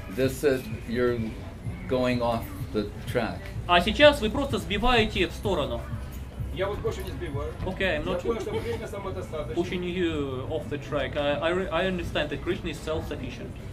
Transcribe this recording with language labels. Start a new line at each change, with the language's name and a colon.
English: This you're going off the track.
Russian: А сейчас вы просто сбиваете в сторону. Я вот больше не сбиваю.
English: Okay, I'm not pushing you off the track. I understand that Krishna is self-sufficient.